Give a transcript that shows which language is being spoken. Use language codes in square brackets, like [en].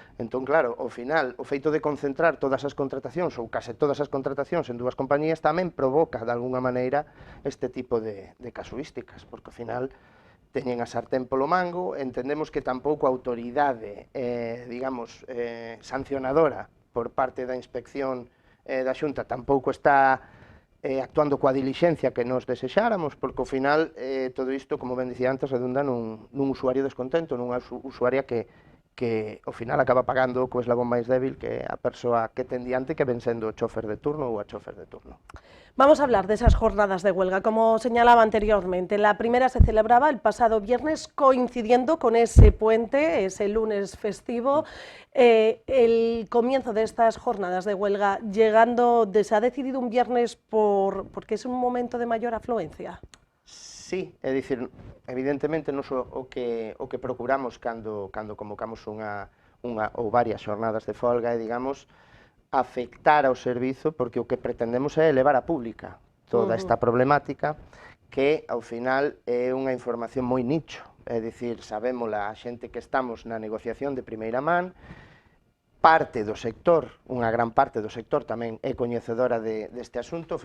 [gl] Entón, claro, ao final, o feito de concentrar todas as contratacións ou case todas as contratacións en dúas compañías tamén provoca, de alguna maneira, este tipo de casuísticas, porque ao final teñen a sartén polo mango, entendemos que tampouco a autoridade, digamos, sancionadora por parte da inspección da Xunta tampouco está actuando coa dilixencia que nos desexáramos, porque ao final todo isto, como ben dicía antes, redunda nun usuario descontento, nunha usuaria que ao final acaba pagando co eslabón máis débil, que é a persoa que ten diante, que ven sendo o chofer de turno ou a chofer de turno. [es] Vamos a hablar de esas jornadas de huelga. Como señalaba anteriormente, la primera se celebraba el pasado viernes coincidiendo con ese puente, ese lunes festivo. El comienzo de estas jornadas de huelga se ha decidido un viernes porque es un momento de mayor afluencia. [gl] Sí, é dicir, evidentemente nos o que procuramos cando convocamos unha ou varias xornadas de folga é, digamos, afectar ao servizo, porque o que pretendemos é elevar a pública toda esta problemática, que ao final é unha información moi nicho, é dicir, sabémola a xente que estamos na negociación de primeira man, parte do sector, unha gran parte do sector tamén é coñecedora deste asunto.